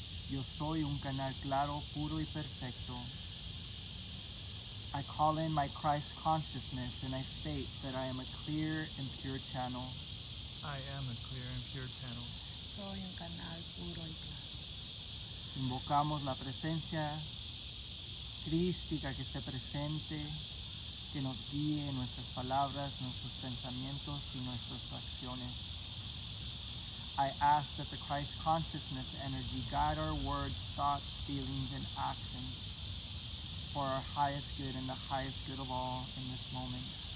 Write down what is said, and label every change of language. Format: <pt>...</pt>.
<es>Yo soy un canal claro, puro y perfecto.</es> <en>I call in my Christ consciousness and I state that I am a clear and pure channel. I am a clear and pure channel.</en> <es>Soy un canal puro y claro. Invocamos la presencia crística que esté presente, que nos guíe en nuestras palabras, nuestros pensamientos y nuestras acciones.</es> <en>I ask that the Christ consciousness energy guide our words, thoughts, feelings, and actions for our highest good and the highest good of all in this moment.</en>